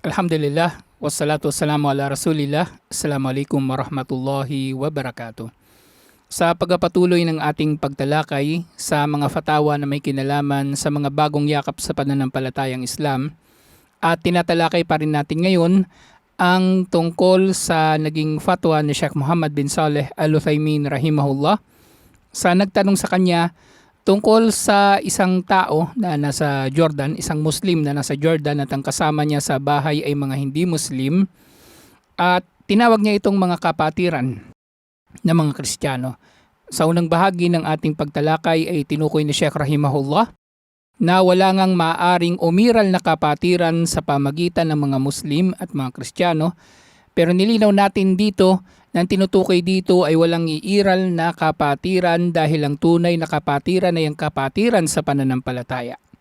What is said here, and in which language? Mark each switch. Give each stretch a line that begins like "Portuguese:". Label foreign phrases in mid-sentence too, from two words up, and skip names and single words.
Arabic: الحمد لله والصلاة والسلام على رسول الله السلام عليكم ورحمة الله وبركاته.
Filipino: Sa pagpapatuloy ng ating pagtalakay sa mga fatawa na may kinalaman sa mga bagong yakap sa pananampalatayang Islam, at tinatalakay pa rin natin ngayon ang tungkol sa naging fatwa ni Sheikh Muhammad bin Saleh Al-Uthaymin rahimahullah sa nagtanong sa kanya tungkol sa isang tao na nasa Jordan, isang Muslim na nasa Jordan at ang kasama niya sa bahay ay mga hindi Muslim, at tinawag niya itong mga kapatiran na mga Kristiyano. Sa unang bahagi ng ating pagtalakay ay tinukoy ni Sheikh rahimahullah na wala ngang maaring umiral na kapatiran sa pamagitan ng mga Muslim at mga Kristiyano, pero nilinaw natin dito na ang tinutukoy dito ay walang iiral na kapatiran dahil ang tunay na kapatiran ay ang kapatiran sa pananampalataya.